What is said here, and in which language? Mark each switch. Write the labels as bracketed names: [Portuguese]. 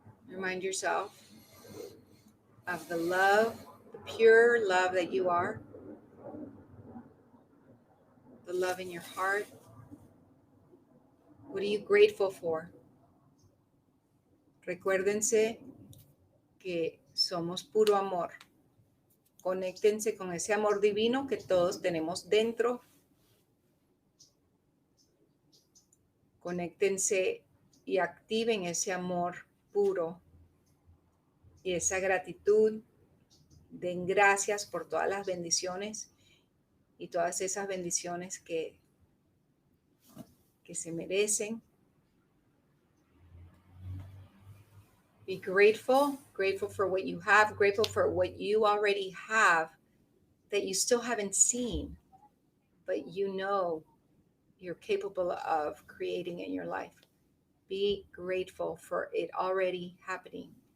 [English] Remind yourself of the love, the pure love that you are, the love in your heart. What are you grateful for? [Spanish] Recuérdense que somos puro amor. Conéctense con ese amor divino que todos tenemos dentro. Conéctense y activen ese amor puro y esa gratitud. Den gracias por todas las bendiciones y todas esas bendiciones que se merecen. [English] Be grateful for what you have, grateful for what you already have that you still haven't seen, but you know you're capable of creating in your life. Be grateful for it already happening.